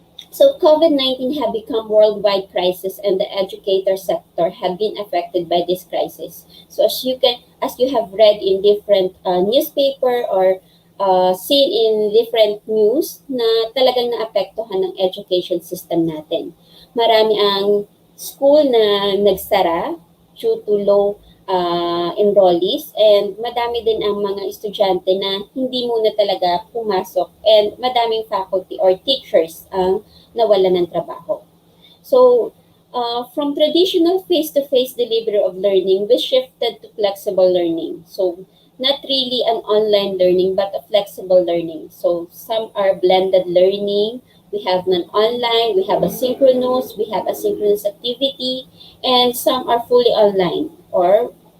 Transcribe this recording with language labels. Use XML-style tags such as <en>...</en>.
<en>So COVID-19 have become worldwide crisis, and the educator sector have been affected by this crisis. So as you have read in different newspaper or seen in different news</en> <tl>na talagang naapektuhan ng education system natin. Marami ang school na nagsara</tl> <en>due to low enrollees,</en> <tl>and madami din ang mga estudyante na hindi muna talaga pumasok, and madaming faculty or teachers ang nawala ng trabaho.</tl> <en>So, from traditional face-to-face delivery of learning, we shifted to flexible learning. So, not really an online learning, but a flexible learning. So, some are blended learning. We have non-online, we have asynchronous activity, and some are fully online or</en>